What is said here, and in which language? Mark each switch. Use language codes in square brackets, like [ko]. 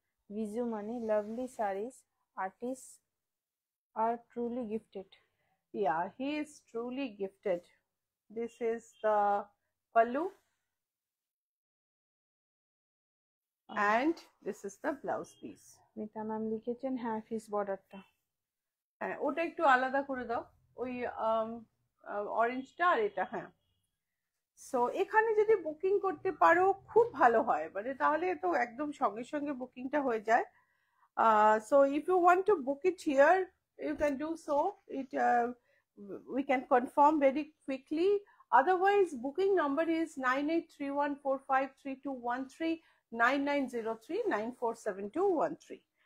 [en] ভিজু মানে lovely saris, artist are truly gifted. Yeah, he is truly gifted. This is the pallu and this is the blouse piece. [bn] Mita ma'am লিখেছেন, হ্যাঁ ফিস বর্ডারটা। হ্যাঁ ওটা একটু আলাদা করে দাও, ওই অরেঞ্জটা আর এটা। হ্যাঁ, সো এখানে যদি বুকিং করতে পারো খুব ভালো হয়, মানে তাহলে তো একদম সঙ্গে সঙ্গে বুকিংটা হয়ে যায়। [en] So if you want to book it here, you can do so. We can confirm very quickly. Otherwise, booking number is 9831453213, 9903947213.